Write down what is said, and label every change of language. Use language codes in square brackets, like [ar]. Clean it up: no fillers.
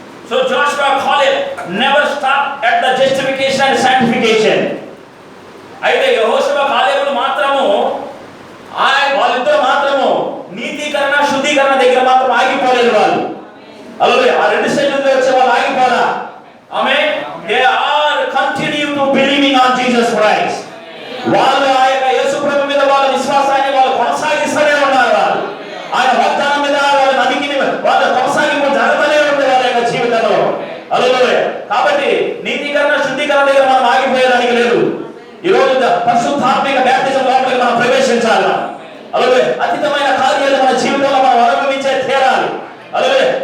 [en] So Joshua Caleb never stopped at the justification and sanctification. [te] అయితే యెహోషువ కాలేబులు మాత్రము వాళ్ళిద్దరు మాత్రము నీతీకరణ శుద్ధీకరణ దగ్గర మాత్రం ఆగిపోలేదు వాళ్ళు. హల్లెలూయా. ఆ రెండు స్టేజ్లలో వచ్చే వాళ్ళు ఆగిపోరా. ఆమేన్. [en] They are continue to believing on Jesus Christ. [te] వాళ్ళు ఆ యొక్క యేసు ప్రభు మీద వాళ్ళ విశ్వాసాన్ని వాళ్ళు కొనసాగిస్తూనే ఉన్నారు. ఆయన వాగ్దానం మీద వాళ్ళ నమ్మికని వాళ్ళ కొనసాగింపు జరుగుతూనే ఉంది వాళ్ళ యొక్క జీవితంలో. హల్లెలూయా. కాబట్టి నీతీకరణ శుద్ధీకరణ దగ్గర మనం ఆగిపోయేదానికి లేదు. ఈ రోజు పరిశుద్ధాత్మిక బ్యాప్టిజం లోపలికి మనం ప్రవేశించాలి. హల్లెలూయా. అతీతమైన కార్యాలు మన జీవితంలో మనం అనుభవించే తీరాలి. హల్లెలూయా.